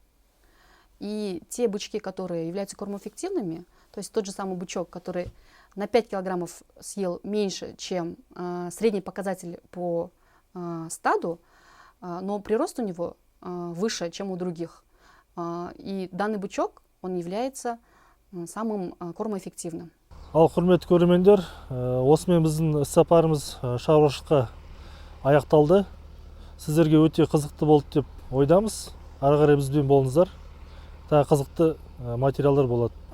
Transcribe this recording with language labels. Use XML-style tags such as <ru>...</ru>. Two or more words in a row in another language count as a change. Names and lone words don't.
<ru>И те бычки, которые являются кормоэффективными, то есть тот же самый бычок, который на 5 килограммов съел меньше, чем средний показатель по стаду, но прирост у него выше, чем у других. И данный бычок, он является самым кормоэффективным.</ru> <kk>Ал құрметті көрермендер, осымен біздің іс-сапарымыз шаруашылыққа аяқталды. Сіздерге өте қызықты болды деп ойдамыз. Ары қарай бізбен болыңыздар. Тағы қызықты материалдар болады.</kk>